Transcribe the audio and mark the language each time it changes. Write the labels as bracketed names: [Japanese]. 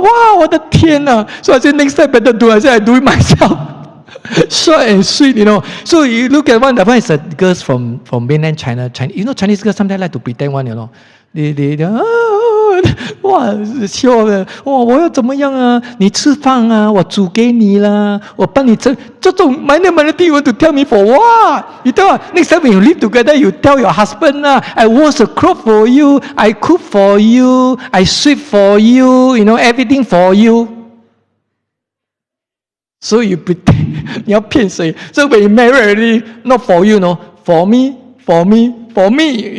[English] Wow, [Chinese] 我的天啊. [English] So I said, next time better do. I said, I do it myself. Short and sweet, So you look at one is the girls from mainland China. Chinese girls sometimes like to pretend one, They [Chinese] 哇，笑的，我要怎么样啊？你吃饭啊，我煮给你啦，我帮你蒸。这种 [English] minor thing you want to tell me for what? You tell next time when you live together, you tell your husband I wash a cloth for you, I cook for you, I sweep for you, everything for you. So you pretend [Chinese] 你要骗谁 [English] ？So when you marry already, not for you, for me, for me, for me.